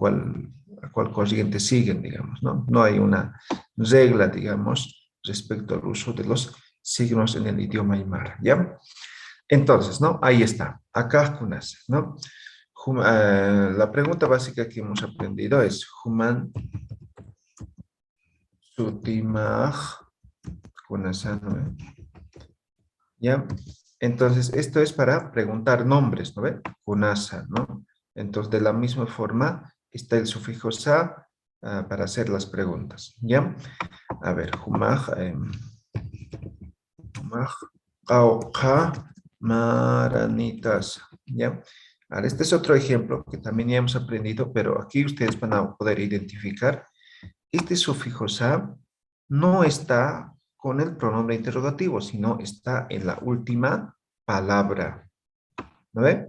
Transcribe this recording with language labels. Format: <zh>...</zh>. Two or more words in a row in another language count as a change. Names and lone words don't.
<es>A cuál corriente siguen, digamos, ¿no? No hay una regla, digamos, respecto al uso de los signos en el idioma aymara, ¿ya? Entonces, ¿no? Ahí está, acá kunas, ¿no? La pregunta básica que hemos aprendido es,</es> <ay>Human sutimaj kunasan,</ay> <es>¿no? ¿Ya? Entonces, esto es para preguntar nombres, ¿no ve? Kunasa, ¿no? Entonces, de la misma forma, está el sufijo sa para hacer las preguntas, ¿ya? A ver,</es> <ay>humaj, humaj, auqa, maranitas,</ay> <es>¿ya? Ahora, este es otro ejemplo que también ya hemos aprendido, pero aquí ustedes van a poder identificar. Este sufijo sa no está con el pronombre interrogativo, sino está en la última palabra. ¿No ve?</es>